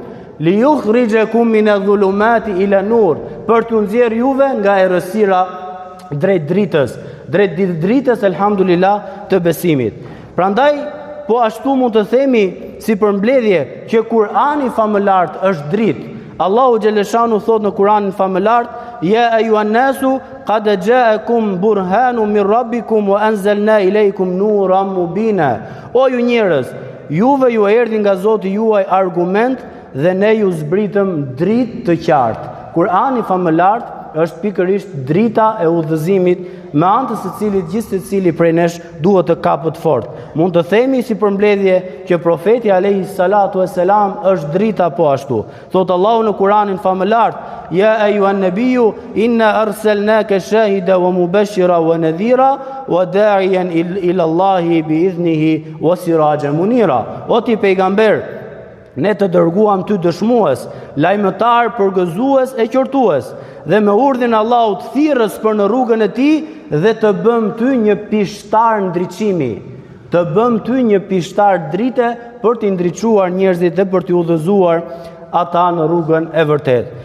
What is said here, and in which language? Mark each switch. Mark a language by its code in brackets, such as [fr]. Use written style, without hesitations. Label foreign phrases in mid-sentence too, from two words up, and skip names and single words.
[ar] ليخرجكم من الظلمات إلى النور, [sq] për t'u nxjerr juve nga errësira drejt dritës, drejt dritës elhamdulillah të besimit. Prandaj po ashtu mund të themi si përmbledhje që Kurani famëlart është dritë. Allahu xhaleshanu thot në Kuranin famëlart, [ar] يا أيها الناس قد جاءكم برهان من ربكم وأنزلنا إليكم نورا مبينا. [sq] O ju njerëz, juve ju erdhi nga Zoti juaj argument dhe ne ju zbritëm dritë të qartë. Kurani famëlart është pikërisht drita e udhëzimit me anë të së cilit gjithë secili prej nesh duhet të kapet fort. Mund të themi si përmbledhje që profeti [ar] عليه الصلاة والسلام [sq] është drita po ashtu. Thot Allahu në Kuranin famëlart, [ar] يا أيها النبي إنا أرسلناك شاهدا ومبشرا ونذيرا وداعيا إلى الله بإذنه وسراجا منيرا. [sq] O ti pejgamber, ne të dërguam ty dëshmues, lajmëtar, përgëzues e qortues, dhe me urdhën e Allahut thirrës për në rrugën e tij dhe të bëm ty një pishtar ndriçimi, të bëm ty një pishtar drite për t'i ndriçuar njerëzit dhe për t'i udhëzuar ata në rrugën e vërtetë.